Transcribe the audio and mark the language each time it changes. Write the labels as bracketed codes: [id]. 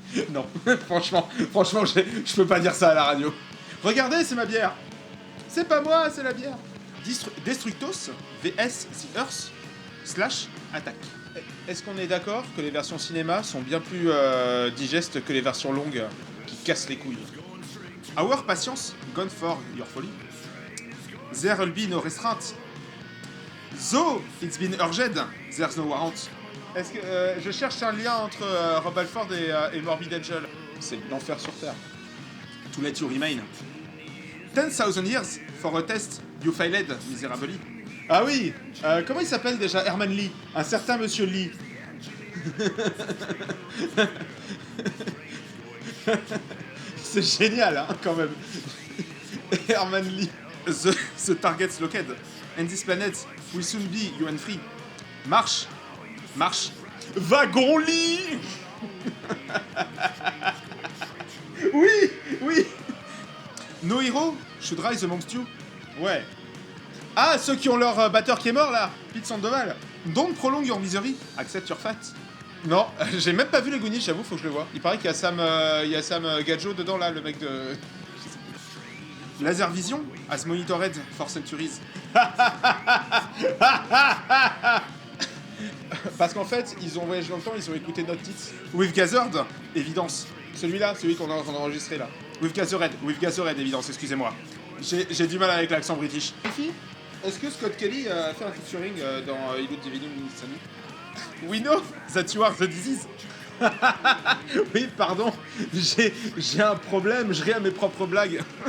[fr] Non, franchement, je peux pas dire ça à la radio. Regardez, c'est ma bière. C'est pas moi, c'est la vière. Destructos vs The Earth / Attack. Est-ce qu'on est d'accord que les versions cinéma sont bien plus digestes que les versions longues qui cassent les couilles? [en] Our patience gone for your folly. There'll be no restraint. Though it's been urged, there's no warrant. [fr] Est-ce que je cherche un lien entre Rob Halford et Morbid Angel? C'est l'enfer sur Terre. [en] To let you remain. 10,000 years for a test you failed miserably. [fr] Ah oui, comment il s'appelle déjà? Herman Lee. Un certain monsieur Lee. C'est génial, hein, quand même. [en] Herman Lee. The target's located. And this planet will soon be UN free. [fr] Marche. Marche. Wagon Lee. Oui, oui. [en] No hero should rise amongst you. [fr] Ouais. Ah, ceux qui ont leur batteur qui est mort là, Pete Sandoval. [en] Don't prolong your misery, accept your fate. [fr] Non, j'ai même pas vu les Goonies, j'avoue, faut que je le vois. Il paraît qu'il y a Sam Gadjo dedans, là, le mec de... [en] Laser Vision As monitored for centuries. [fr] Parce qu'en fait, ils ont voyagé dans le temps, ils ont écouté notre titre. With Gathered, évidence. Celui-là, celui qu'on a enregistré là. With Gathered, évidence, excusez-moi. J'ai du mal avec l'accent british. Est-ce que Scott Kelly a fait un featuring dans Illude Divinum Insani? [en] We know that you are the disease. [fr] Oui, pardon, j'ai un problème, je ris à mes propres blagues.